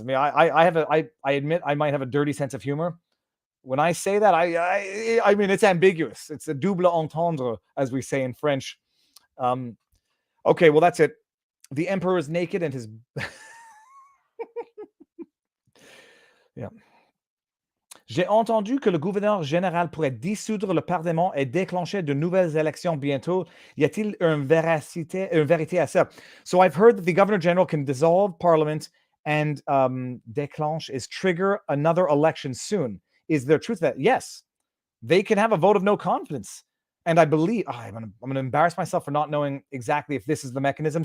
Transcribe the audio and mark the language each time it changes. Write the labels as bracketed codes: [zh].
[en] I mean, I admit I might have a dirty sense of humor. When I say that, I mean, it's ambiguous. It's a double entendre, as we say in French. Okay, well, that's it. The emperor is naked and his... yeah. [fr] J'ai entendu que le gouverneur général pourrait dissoudre le Parlement et déclencher de nouvelles élections bientôt. Y a-t-il une vérité à ça? [en] So I've heard that the governor general can dissolve parliament and déclenche is trigger another election soon. Is there truth to that? Yes, they can have a vote of no confidence. And I believe, I'm going to embarrass myself for not knowing exactly if this is the mechanism.